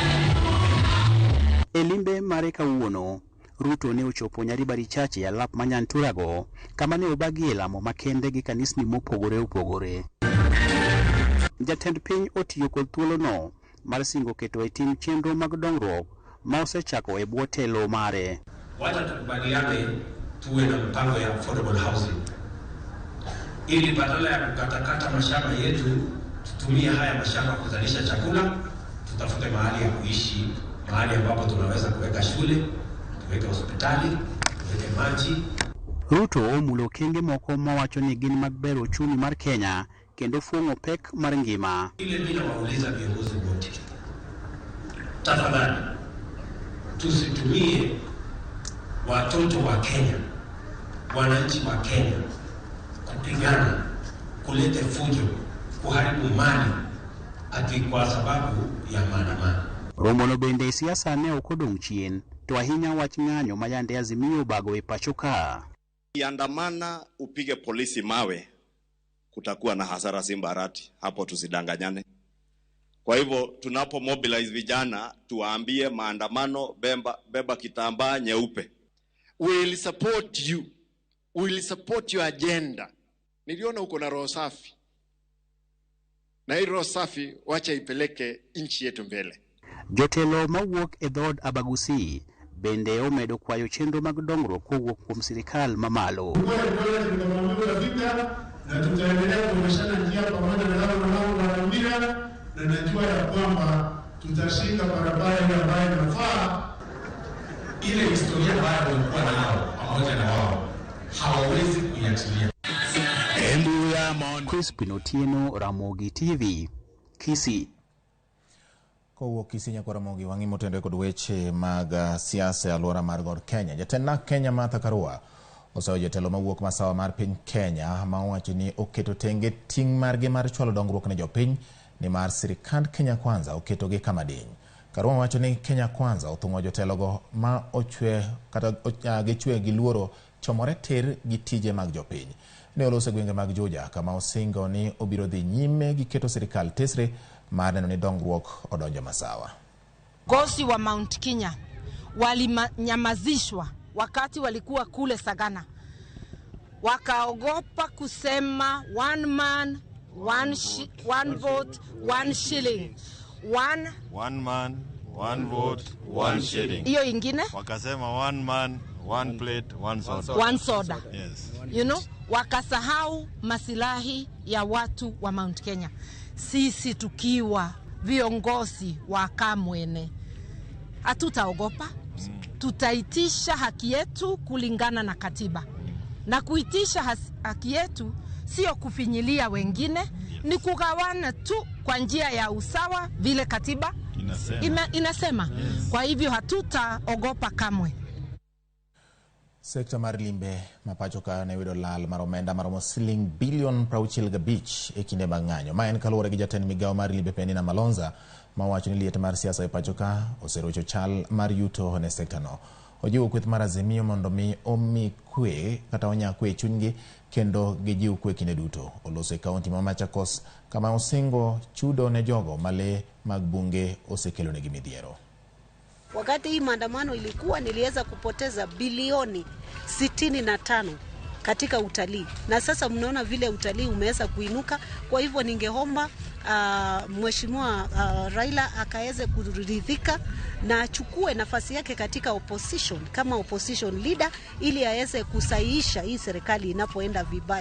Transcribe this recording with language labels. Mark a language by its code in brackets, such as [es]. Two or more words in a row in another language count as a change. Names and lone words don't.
[luo] E limbe mare kawuono, Ruto ne ochopo Nyaribari Chache e alap manyanturago, kama ne obagie lamo makende gi kanisni mopogore opogore. Jatend piny otiyo kod thuolono mar singo keto e tim chenro mag dongruok ma osechako e bwo telo mare. [sw] Wacha tukubaliane tuwe na mpango ya [en] affordable housing, [sw] ili badala ya kukatakata mashamba yetu tutumie haya mashamba kuzalisha chakula, tutafute mahali ya kuishi, mahali ambapo tunaweza kuweka shule, tuweke hospitali, tuweke maji. [luo] Ruto omulo kenge moko mawacho ni gin mag bero uchumi mar Kenya kendo fuong'o pek mar ngima. [sw] Ile bila wauliza viongozi wote, tafadhali tusitumie watoto wa Kenya, wananchi wa Kenya kupigana, kulete fujo, kuharibu mali ati kwa sababu ya maandamano. [luo] Romono bende siasa ne okodong' chien, to ahinya wach ng'anyo ma yande Azimio bago e pacho ka. [sw] Andamana upige polisi mawe, kutakuwa na hasara Simbarati, hapo tusidanganyane. Kwa hivyo tunapo mobilize vijana tuwaambie maandamano beba kitambaa nyeupe. [en] We will support you. We will support your agenda. [sw] Niliona uko na roho safi. Na hii roho safi wacha ipeleke nchi yetu mbele. [luo] Jotelo mawuok e dhod Abagusi bende omedo kwayo chenro mag dongruok kowuok kuom sirikal mamalo. [sw] Na tutaendelea kuonyeshana njia pamoja na wale wanaowaambia, na najua ya kwamba tutashika barabara ile ambayo inafaa. Ile historia ambayo walikuwa nao pamoja na wao hawawezi kuiachilia. Crispin Otieno, Ramogi TV, Kisii. [luo] Kowuok Kisii nyaka Ramogi wang'imo tende kod weche mag siasa e alwora mar Gor Kenya. Jatend Kenya Martha Karua osayo jotelo mawuok masawa mar piny Kenya ma owacho ni oketo tenge ting' margi mar chwalo dongruok ne jopiny ni mar sirikand Kenya Kwanza oketogi kama diny. Karua wacho ni Kenya Kwanza othung'o jotelogo ma ochwe kata gichwe gi luoro chomore tir gi tije mag jopiny. Ne olose gwenge mag Juja kama osingo ni obiro dhi nyime gi keto sirikal tesre mar neno ni dongruok odonjo masawa. [sw] Gosi wa Mount Kenya walinyamazishwa wakati walikuwa kule Sagana. Wakaogopa kusema [en] one man, one vote, one shilling. One man, one vote, one shilling. [sw] Hiyo ingine? Wakasema [en] one man, one plate, one soda. One soda. Yes. You know, [sw] wakasahau masilahi ya watu wa Mount Kenya. Sisi tukiwa viongozi wa Kamwene hatutaogopa. Tutaitisha haki yetu kulingana na katiba. Na kuitisha haki yetu sio kufinyilia wengine, ni kugawana tu kwa njia ya usawa vile katiba inasema. Yes. Kwa hivyo hatutaogopa kamwe. [luo] Sekta mar limbe mapacho ka ne yudo lal mar omenda maromo siling bilion 65 e kinde mag ng'anyo. Ma en kaluwore gi jatend migawo mar limbe Penina Malonza ma wacho ni liet mar siasa e pacho ka oserocho chal mar yuto ne sekta no. Ojiwo kweth mar Azimio mondo mi omi kwe kata onya kwe chunygi kendo gijiw kwe kinde duto. Oloso e kaunti ma Machakos kama osingo chudo ne jogo male mag bunge osekelo negi midhiero. [sw] Wakati hii maandamano ilikuwa, niliweza kupoteza bilioni 65 katika utalii. Na sasa mnaona vile utalii umeweza kuinuka. Kwa hivyo ningeomba Mheshimiwa Raila akaweze kuridhika na achukue nafasi yake katika opposition kama [en] opposition leader [sw] ili aweze kusahihisha hii serikali inapoenda vibaya.